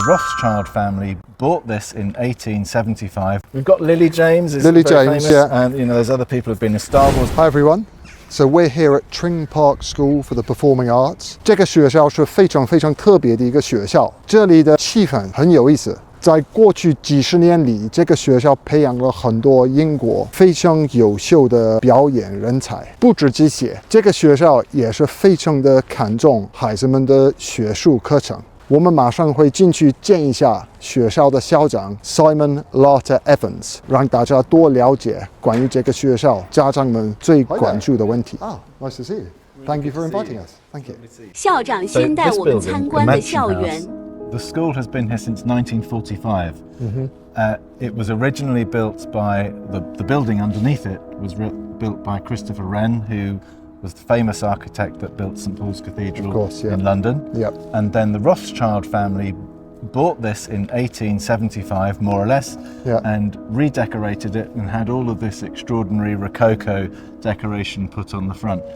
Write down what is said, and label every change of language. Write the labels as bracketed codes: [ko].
[en] Rothschild family bought this in 1875. We've got Lily James. Lily James, famous, yeah. And there's other people who've been in Star Wars. Hi everyone. So we're here at Tring Park School for the Performing Arts. [zh] 这个学校是非常非常特别的一个学校，这里的气氛很有意思。在过去几十年里，这个学校培养了很多英国非常优秀的表演人才。不止这些，这个学校也是非常的看重孩子们的学术课程。我们马上会进去见一下学校的校长 Simon Lotta Evans， 让大家多了解关于这个学校家长们最关注的问题。 [en] Nice to see you. Thank you for inviting us. Thank you. [zh] 校长先带我们参观的校园。 [en] The school has been here since 1945. It was originally built by the building underneath it was built by Christopher Wren, who was the famous architect that built St Paul's Cathedral in London. Yep. And then the Rothschild family bought this in 1875, more or less, and redecorated it and had all of this extraordinary Rococo decoration put on the front.